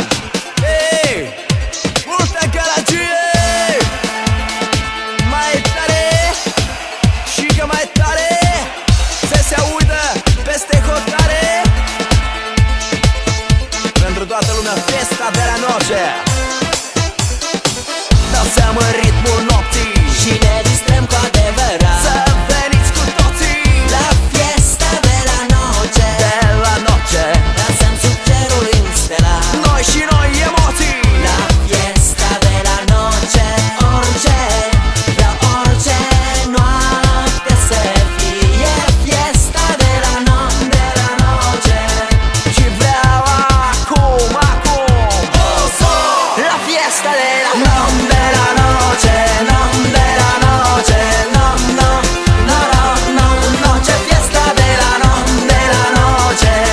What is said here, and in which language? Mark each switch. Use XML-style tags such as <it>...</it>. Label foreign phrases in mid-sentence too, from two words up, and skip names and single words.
<ro>Hey, multă gălăgie, mai tare și că mai tare să se audă peste hotare. Pentru toată lumea</ro> <es>festa de la noche,</es> <ro>dansăm în ritmul nopții și ne distrăm cu adevărat. Să veniți cu toții</ro> <es>la fiesta de la noche, de la noche.</es> <ro>dansăm sub cerul înstelat. Noi și noi emoții</ro> <es>La fiesta de la noche,</es> <ro>orice, vreau orice noapte să fie</ro> <es>fiesta de la noche.</es> <ro>și vreau acum,</ro> <es>La fiesta de la noche, noche, fiesta de la noche,</es>